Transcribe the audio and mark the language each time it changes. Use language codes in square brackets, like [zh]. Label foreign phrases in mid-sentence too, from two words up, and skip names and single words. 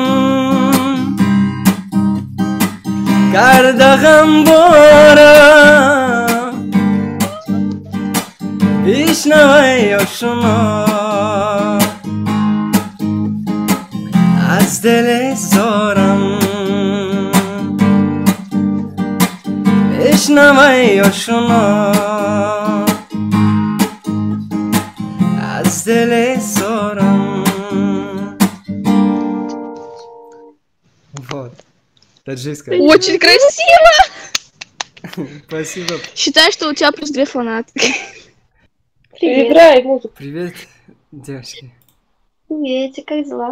[fa] کرده غمبارم بشنوی آشنا از دل زارم بشنوی آشنا از دل زارم. [ru] Вот. Таджикская. Очень красиво! Спасибо. Считай, что у тебя плюс 2 фанатки. Привет. Играй музыку. Привет, девочки. Привет, как дела?